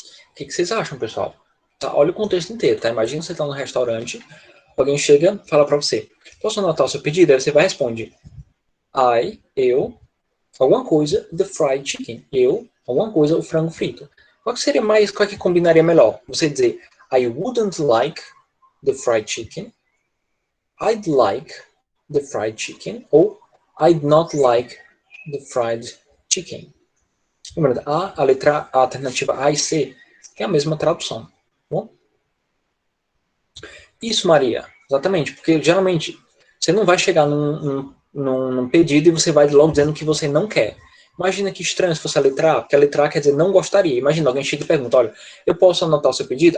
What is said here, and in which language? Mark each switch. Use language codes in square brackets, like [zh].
[pt] O que vocês acham, pessoal? Tá, olha o contexto inteiro, tá? Imagina você tá no restaurante, alguém chega, fala pra você, posso anotar o seu pedido? Aí você vai e responde, eu, alguma coisa, [en] the fried chicken. [pt] Eu, alguma coisa, o frango frito. Qual que combinaria melhor? Você dizer, [en] I wouldn't like the fried chicken, I'd like the fried chicken, ou I'd not like the fried chicken. [pt] Lembrando, a letra A, a alternativa A e C tem a mesma tradução. Bom? Isso, Maria. Exatamente, porque geralmente você não vai chegar num pedido e você vai logo dizendo que você não quer. Imagina que estranho se fosse a letra A, porque a letra A quer dizer não gostaria. Imagina, alguém chega e pergunta, olha, eu posso anotar o seu pedido?